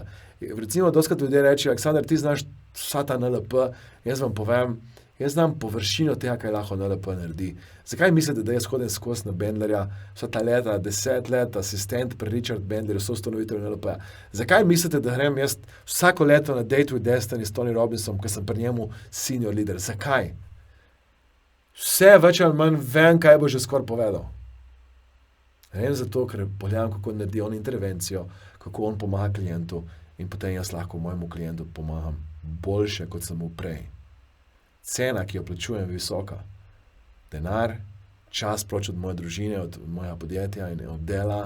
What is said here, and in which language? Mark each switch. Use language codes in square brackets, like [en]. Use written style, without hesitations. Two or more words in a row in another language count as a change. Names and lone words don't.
[sl] Recimo, doskrat ljudje rečejo, Aleksandar, ti znaš vsa ta NLP, jaz vam povem, jaz znam površino tega, kaj lahko NLP naredi. Zakaj mislite, da jaz hodim skozi na Bandlerja vsa ta leta, 10 let, asistent pri Richard Bandlerju, soustanovitelj NLP-ja? Zakaj mislite, da grem jaz vsako leto na Date with Destiny s Tony Robbinsom, ker sem pri njemu [en] senior leader? [sl] Zakaj? Vse več ali manj vem, kaj bo že skoraj povedal. Ne vem zato, ker pogledam, kako naredi on intervencijo, kako on pomaga klientu in potem jaz lahko mojemu klientu pomagam boljše, kot sem mu prej. Cena, ki jo plačujem, je visoka. Denar, čas proč od moje družine, od mojega podjetja in od dela.